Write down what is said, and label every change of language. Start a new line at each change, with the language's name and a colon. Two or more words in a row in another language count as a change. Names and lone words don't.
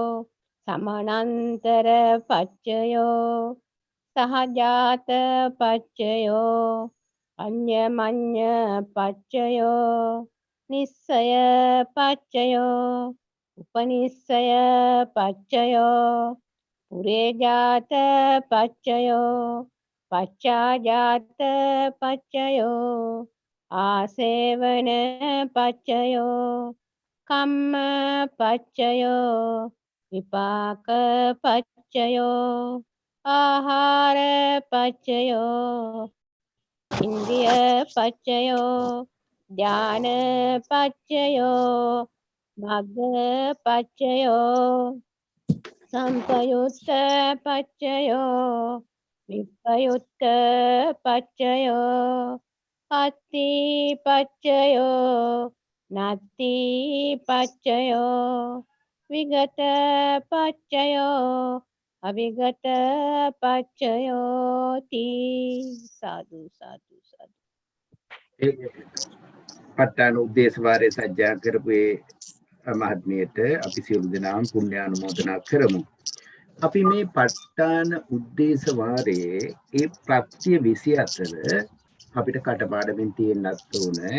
Pali: සමානන්තර පච්චයෝ සහජාත පච්චයෝ අඤ්ඤමඤ්ඤ පච්චයෝ නිස්සය පච්චයෝ උපනිස්සය පච්චයෝ පුරේජාත පච්චයෝ පච්චාජාත පච්චයෝ ආසේවන පච්චයෝ කම්ම පච්චයෝ විපාක පච්චයෝ ආහාර පච්චයෝ ඉන්ද්‍රිය පච්චයෝ ධාන පච්චයෝ මග්ග පච්චයෝ සම්පයුත්ත පච්චයෝ විප්පයුත්ත පච්චයෝ අත්ති පච්චයෝ නත්ති පච්චයෝ විගත පච්චයෝ අවිගත පච්චයෝ තී. සාදු සාදු සාදු.
Sinhala: ප ဋ ාණ උද්දේශ වාරේ සජ්ජා කරපු මහත්මියට අපි සියලු දෙනාම පුණ්‍යානුමෝදනා කරමු. අපි මේ ප ဋ ාණ උද්දේශ වාරයේ ඒ ප්‍රත්‍ය 24 අපිට කටපාඩමින් තියෙන්නත් ඕනේ.